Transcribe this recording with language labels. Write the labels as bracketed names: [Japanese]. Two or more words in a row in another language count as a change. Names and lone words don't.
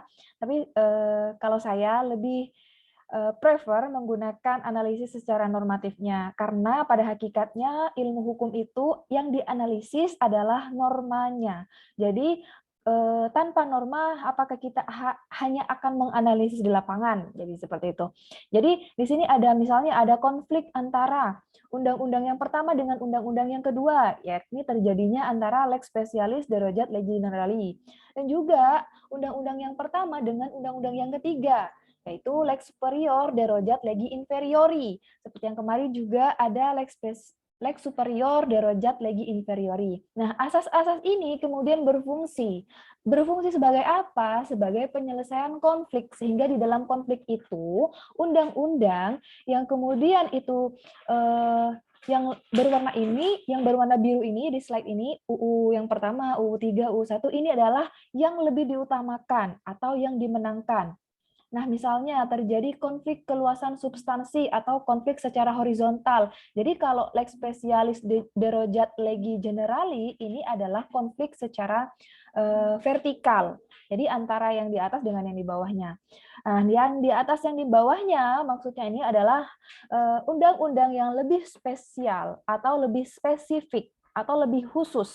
[Indonesian] Tapi kalau saya lebih prefer menggunakan analisis secara normatifnya, karena pada hakikatnya ilmu hukum itu yang dianalisis adalah normanya. Jadi tanpa norma, apakah kita hanya akan menganalisis di lapangan? Jadi seperti itu. Jadi di sini ada misalnya ada konflik antara undang-undang yang pertama dengan undang-undang yang kedua, yakni terjadinya antara [Latin] lex specialis derajat legi generali, [Indonesian] dan juga undang-undang yang pertama dengan undang-undang yang ketiga, yaitu [Latin] lex superior derajat legi inferiori. [Indonesian] Seperti yang kemarin juga ada [Latin] lex superior derajat legi inferiori. [Indonesian] Nah, asas-asas ini kemudian berfungsi. Berfungsi sebagai apa? Sebagai penyelesaian konflik, sehingga di dalam konflik itu undang-undang yang kemudian itu yang berwarna ini, yang berwarna biru ini di slide ini, UU yang pertama, UU 3, UU 1, ini adalah yang lebih diutamakan atau yang dimenangkan. Nah, misalnya terjadi konflik keluasan substansi atau konflik secara horizontal. Jadi kalau [Latin] lex specialis derajat legi generali [Indonesian] ini adalah konflik secara vertikal. Jadi antara yang di atas dengan yang di bawahnya. Nah, yang di atas yang di bawahnya maksudnya ini adalah undang-undang yang lebih spesial atau lebih spesifik atau lebih khusus.